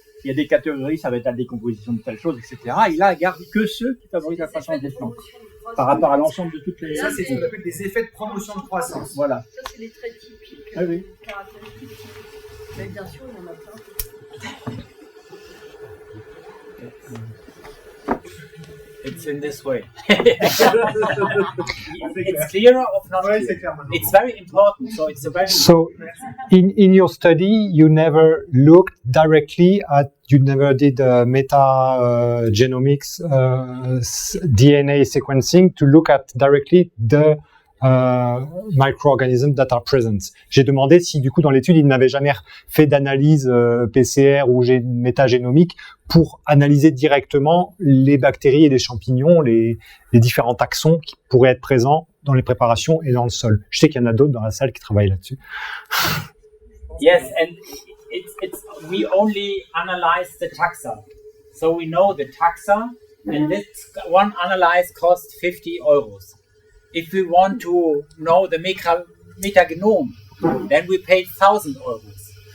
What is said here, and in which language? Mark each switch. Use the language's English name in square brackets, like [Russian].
[French] Il y a des catégories, ça va être la décomposition de telle chose, etc. Il a gardé que ceux qui favorisent la croissance des plantes, par rapport à l'ensemble de toutes les... Ça, c'est ce qu'on appelle des effets de promotion de croissance. Voilà. Ça, c'est les traits typiques, Ah oui. caractéristiques. Mais bien sûr, il y en a plein. [English] It's in this way. It's clearer or not clear? It's very important. So it's a very So, in your study, you never looked directly at, you never did meta-genomics DNA sequencing to look at directly the microorganisms that are present. [French] J'ai demandé si, du coup, dans l'étude, il n'avait jamais fait d'analyse PCR ou métagénomique pour analyser directement les bactéries et les champignons, les différents taxons qui pourraient être présents dans les préparations et dans le sol. Je sais qu'il y en a d'autres dans la salle qui travaillent là-dessus. [English] yes, and we only analyze the taxa, so we know the taxa, and this one analyze costs 50 euros. If we want to know the metagenome, then we paid 1,000 euros.